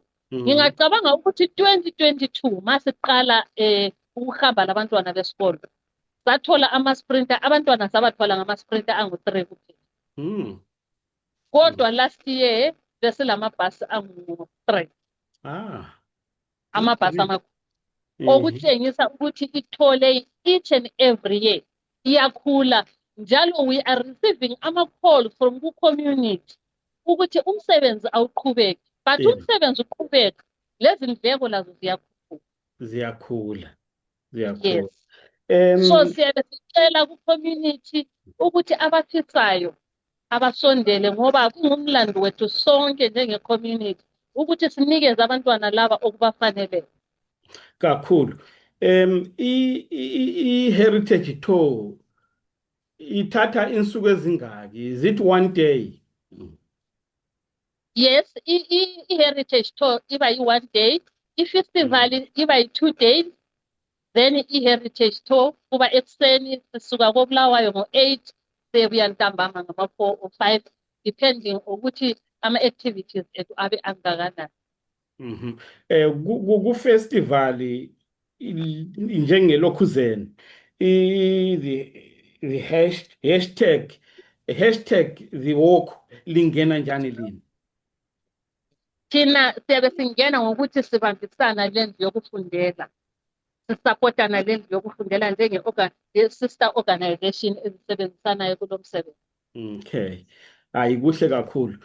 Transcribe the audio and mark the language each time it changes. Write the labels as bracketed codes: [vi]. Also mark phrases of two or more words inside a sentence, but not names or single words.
[nd] Ngingacabanga ukuthi 2022 masiqala ukuhamba labantwana besikolo sathola ama-sprinter, abantwana sabathwala ngama-sprinter angu-3 kuphela. Kodwa [en] last year [nd] besilamabhasi angu-3. Amabhasi amakhulu. Okutshengisa ukuthi ithole [en] each and every year [nd] iyakhula njalo [en] we are receiving [nd] ama-call from ku-community ukuthi umsebenzi awuqhubeke. But umsebenzi uqhubeka lezi ndleko lazo ziyakhula. [en] Yes. [nd] So siyabe sicela ku-community ukuthi abafisayo abasondele ngoba kungumlando wethu sonke njenge-community ukuthi sinikeze abantwana laba okubafanele. Kakhulu. I-heritage tour ithatha insuku ezingaki? [en] Is it one day? [nd] Yes, i-heritage tour iba yi-1 day, i-festival iba yi-2 days, then i-heritage tour kuba ekuseni sisuka koBulawayo ngo-8 sibuya ntambama ngama-4 or 5 depending ukuthi ama-activities ethu abe angakanani. Ku-festival njengeLokhuzeni [en] the hashtag the walk [nd] lingena njani lini? Thina siyabe singena ngokuthi sibambisana lendlu yokufundela, sisapotana lendlu yokufundela njenge- [en] sister organization [nd] ezisebenzisanayo kulo msebenzi. Okay, kuhle kakhulu.